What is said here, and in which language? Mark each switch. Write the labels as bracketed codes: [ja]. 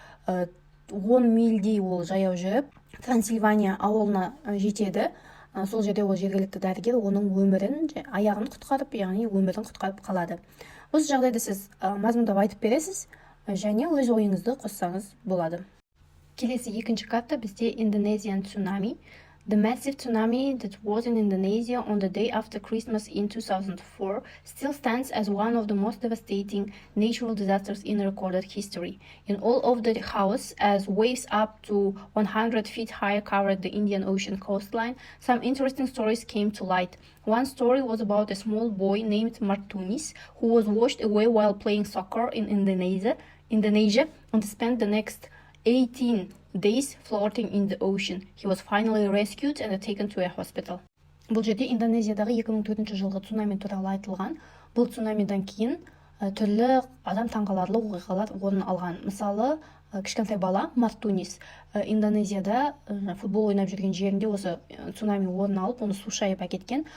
[kk] 10 мильдей ол жаяу жүріп, Трансильвания ауылына жетеді. Сол жерде ол жергілікті дәрігер оның өмірін, аяғын құтқарып, яғни өмірін құтқарып қалады. Осы жағдайда сіз мазмұндап айтып бересіз, және өз ойыңызды қоссаңыз болады. Келесі екінші карта бізде Indonesian tsunami. [en] The massive tsunami that was in Indonesia on the day after Christmas in 2004 still stands as one of the most devastating natural disasters in recorded history. In all of the chaos, as waves up to 100 feet high covered the Indian Ocean coastline, some interesting stories came to light. One story was about a small boy named Martunis who was washed away while playing soccer in Indonesia and spent the next 18 days floating in the ocean. He was finally rescued and taken to a hospital. [kk] Бұл жерде Индонезиядағы 2004 жылғы цунами туралы айтылған. Бұл цунамидан кейін түрлі адам таңғаларлық оқиғалар орын алған. Мысалы, кішкентай бала Мартунис Индонезияда футбол ойнап жүрген жерінде осы цунами орын алып, оны су шайып әкеткен.